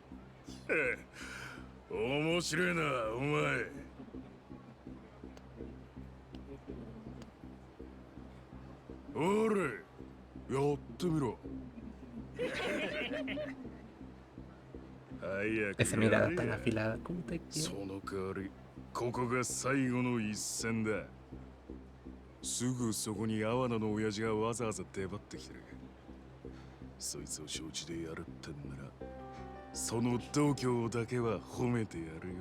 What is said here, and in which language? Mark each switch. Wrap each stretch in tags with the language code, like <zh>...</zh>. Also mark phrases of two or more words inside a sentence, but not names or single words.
<ja>面白いなお前。おれやってみろ。早く</ja> <es>Esa mirada tan afilada, ¿cómo te</es> <ja>そ</ja> <es>quiero?</es> <ja>の代わりここが最後の一戦だ。すぐそこに阿波野の親父がわざわざ出張ってきてる。そいつを承知でやるってんならその度胸だけは褒めてやるよ。</ja>